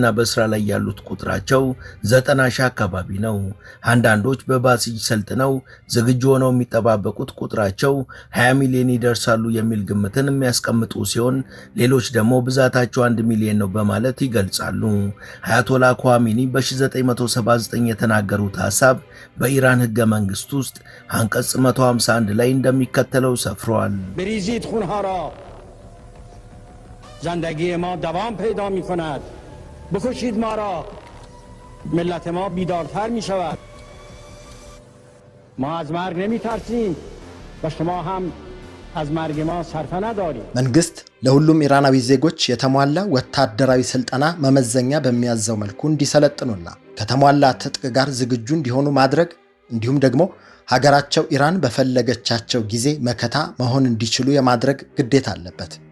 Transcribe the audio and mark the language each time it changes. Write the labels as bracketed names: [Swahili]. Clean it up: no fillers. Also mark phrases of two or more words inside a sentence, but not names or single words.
[Amharic] በስራ ላይ ያሉት ቁጥራቸው 90,000 አካባቢ ነው። አንዳንዶች በባሲጅ ሰልጥነው ዝግጁ ሆነው የሚጠባበቁት ቁጥራቸው 20 ሚሊዮን ይደርሳሉ የሚል ግምትን የሚያስቀምጡ ሲሆን ሌሎች ደግሞ ብዛታቸው 1 ሚሊዮን ነው በማለት ይገልጻሉ። አያቶላ ኳሚኒ በ1979 የተናገሩት ሐሳብ በኢራን ህገ መንግስት ውስጥ አንቀጽ 151 ላይ እንደሚከተለው ሰፍሯል። [Persian] بریزید خونها را زندگی ما دوام پیدا می‌کند بکشید ما را ملت ما بیدارتر می‌شود ما از مرگ نمی‌ترسیم و شما هم از مرگ ما صرفه ندارید [Amharic] መንግስት ለሁሉም ኢራናዊ ዜጎች የተሟላ ወታደራዊ ስልጠና መመዘኛ በሚያዘው መልኩ እንዲሰለጥኑና ከተሟላ ትጥቅ ጋር ዝግጁ እንዲሆኑ ማድረግ እንዲሁም ደግሞ ሀገራቸው ኢራን በፈለገቻቸው ጊዜ መከታ መሆን እንዲችሉ የማድረግ ግዴታ አለበት።